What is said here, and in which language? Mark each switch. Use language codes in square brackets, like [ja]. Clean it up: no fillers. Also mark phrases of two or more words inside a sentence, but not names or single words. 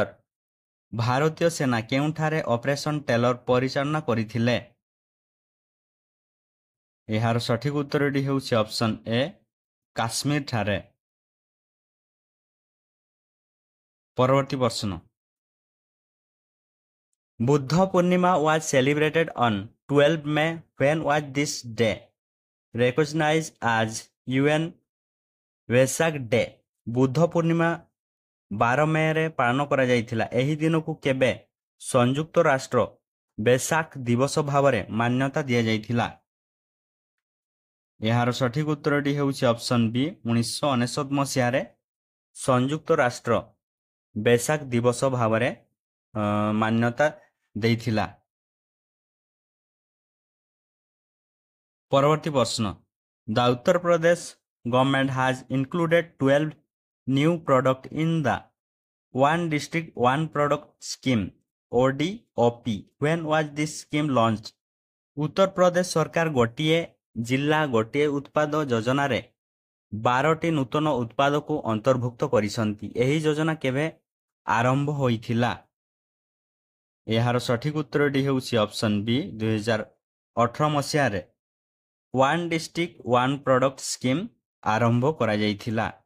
[or] ଭାରତୀୟ ସେନା କେଉଁଠାରେ ଅପରେସନ୍ ଟେଲର ପରିଚାଳନା କରିଥିଲେ? ଏହାର ସଠିକ ଉତ୍ତରଟି ହେଉଛି [en] option A [or] କାଶ୍ମୀର ଠାରେ। ପରବର୍ତ୍ତୀ ପ୍ରଶ୍ନ, [en] ବୁଦ୍ଧ ପୂର୍ଣ୍ଣିମା was celebrated on 12 May. When was this day recognized as UN Vesak Day? [or] ବୁଦ୍ଧ ପୂର୍ଣ୍ଣିମା 12 ମେରେ ପାଳନ କରାଯାଇଥିଲା। ଏହି ଦିନକୁ କେବେ ସଂଯୁକ୍ତ ରାଷ୍ଟ୍ର ବେସାକ୍ ଦିବସ ଭାବରେ ମାନ୍ୟତା ଦିଆଯାଇଥିଲା? ଏହାର ସଠିକ ଉତ୍ତରଟି ହେଉଛି [en] option B [or] 1999 ମସିହାରେ ସଂଯୁକ୍ତ ରାଷ୍ଟ୍ର ବେସାକ୍ ଦିବସ ଭାବରେ ମାନ୍ୟତା ଦେଇଥିଲା। ପରବର୍ତ୍ତୀ ପ୍ରଶ୍ନ, [en] the Uttar Pradesh government has included 12 new product in the one district one product scheme ODOP. When was this scheme launched? [or] ଉତ୍ତରପ୍ରଦେଶ ସରକାର ଗୋଟିଏ ଜିଲ୍ଲା ଗୋଟିଏ ଉତ୍ପାଦ ଯୋଜନାରେ 12ଟି ନୂତନ ଉତ୍ପାଦକୁ ଅନ୍ତର୍ଭୁକ୍ତ କରିଛନ୍ତି। ଏହି ଯୋଜନା କେବେ ଆରମ୍ଭ ହୋଇଥିଲା? ଏହାର ସଠିକ ଉତ୍ତରଟି ହେଉଛି [en] option B [or] 2018 ମସିହାରେ ୱାନ୍ ଡିଷ୍ଟ୍ରିକ୍ଟ ୱାନ୍ ପ୍ରଡକ୍ଟ ସ୍କିମ୍ ଆରମ୍ଭ କରାଯାଇଥିଲା।